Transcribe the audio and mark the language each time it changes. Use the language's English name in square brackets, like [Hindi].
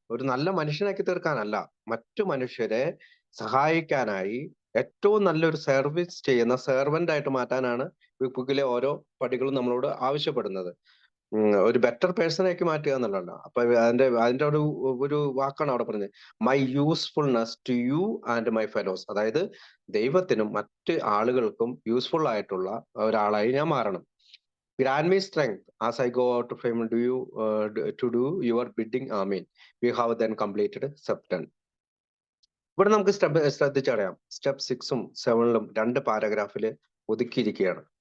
[Malayalam] ഒരു നല്ല മനുഷ്യനാക്കി തീർക്കാനല്ല, മറ്റു മനുഷ്യരെ സഹായിക്കാനായി ഏറ്റവും നല്ലൊരു സർവീസ് ചെയ്യുന്ന സെർവന്റ് ആയിട്ട് മാറ്റാനാണ് ബിഗ് ബുക്കിലെ ഓരോ പടികളും നമ്മളോട് ആവശ്യപ്പെടുന്നത്. ഒരു ബെറ്റർ പേഴ്സണാക്കി മാറ്റുക എന്നുള്ളതല്ല. അപ്പൊ അതിന്റെ ഒരു വാക്കാണ് അവിടെ പറഞ്ഞത്, [English] My usefulness to you and my fellows. [Malayalam] അതായത് ദൈവത്തിനും മറ്റ് ആളുകൾക്കും യൂസ്ഫുൾ ആയിട്ടുള്ള ഒരാളായി ഞാൻ മാറണം. [English] Grant me strength as I go out to fame to do your bidding. Amen. We have then completed step 10. [Malayalam] ഇവിടെ നമുക്ക് ശ്രദ്ധിച്ചറിയാം, സ്റ്റെപ്പ് 6ഉം 7ലും 2 പാരഗ്രാഫിൽ ഒതുക്കിയിരിക്കുകയാണ്.